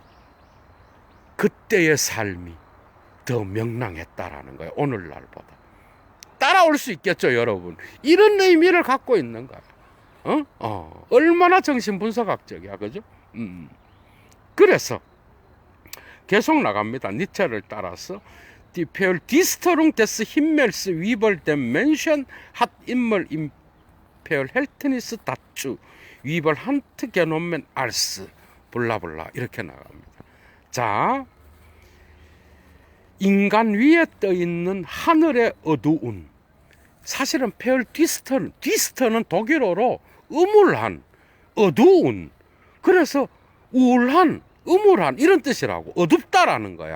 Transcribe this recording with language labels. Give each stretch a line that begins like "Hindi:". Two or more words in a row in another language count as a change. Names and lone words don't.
Korean: 그때의 삶이 더 명랑했다라는 거예요, 오늘날보다. 따라올 수 있겠죠, 여러분? 이런 의미를 갖고 있는 거야. 얼마나 정신분석학적이야, 그죠? 그래서 계속 나갑니다. 니체를 따라서
German: Die Verdichtung des Himmels über dem Menschen hat immer im Verhältnis dazu über Hand genommen als
Korean: 블라블라 이렇게 나갑니다. 자, 인간 위에 떠 있는 하늘의 어두운, 사실은 디스터는 독일어로 음울한, 어두운, 그래서 우울한, 음울한 이런 뜻이라고, 어둡다라는 거야.